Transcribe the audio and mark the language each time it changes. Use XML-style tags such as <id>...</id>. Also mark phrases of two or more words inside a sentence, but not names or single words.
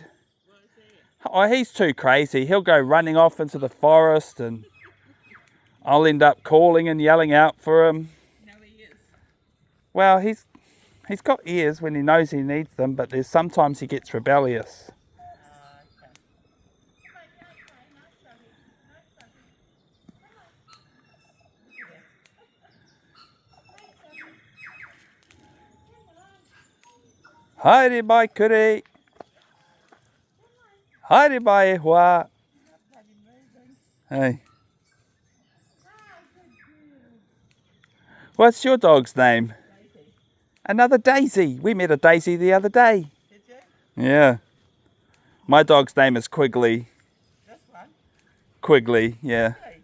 <en>Oh, he's too crazy. He'll go running off into the forest and I'll end up calling and yelling out for him. No, he is. Well, he's got ears when he knows he needs them, but there's sometimes he gets rebellious.</en> <mi>Haere mai kuri. Haere mai e hua.</mi> <en>Hey. What's your dog's name? Daisy. Another Daisy. We met a Daisy the other day. Did you? Yeah. My dog's name is Quigley. This one? Quigley, yeah. Hey.</en>